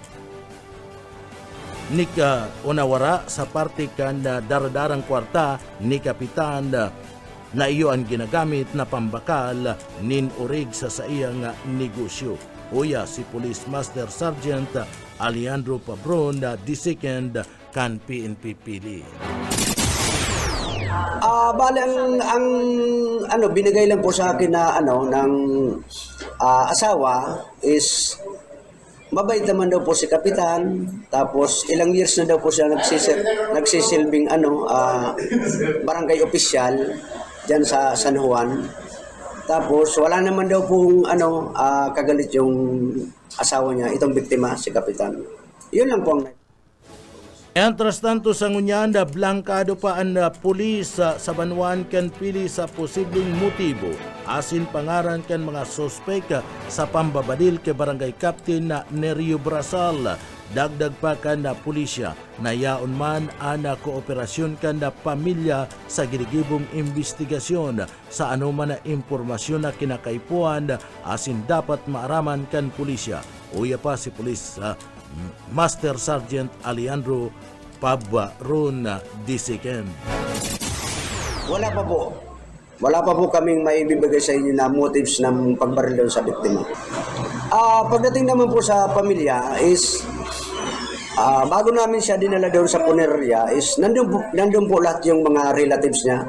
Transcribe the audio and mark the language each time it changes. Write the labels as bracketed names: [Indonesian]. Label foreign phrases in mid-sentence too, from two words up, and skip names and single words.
[Bikol] nika unawara sa parte kan daradarang kwarta ni kapitan na iyo ang ginagamit na pambakal nin urig sa iyang negosyo. Uya si Police Master Sergeant Alejandro Pabron II kan PNP Pili. [Filipino] Bale ang binigay lang po sa akin na ng asawa is mabait naman daw po si kapitan, tapos ilang years na daw po siya nagsisilbing barangay official diyan sa San Juan. Tapos wala naman daw pong kagalit yung asawa niya, itong biktima si kapitan. Yun lang po ang [Spanish] Mientras tanto [Bikol] sa ngunyanda, blankado pa ang pulis sa Banwan kan pili sa posibleng motibo. Asin pangaran kan mga sospek sa pambabadil kay Barangay Captain na Nerio Brasal. Dagdag pa kan na pulisya na yaon man ana kooperasyon kan na pamilya sa ginigibong investigasyon sa anuman na impormasyon na kinakaipuan asin dapat maaraman kan pulisya. Uya pa si Police Master Sergeant Alejandro Pabron II. [Filipino] Wala pa po kaming maibibigay sa inyo na motives ng pagbaril doon sa biktima. Pagdating naman po sa pamilya is bago namin siya dinala doon sa punerarya is nandun po lahat yung mga relatives niya.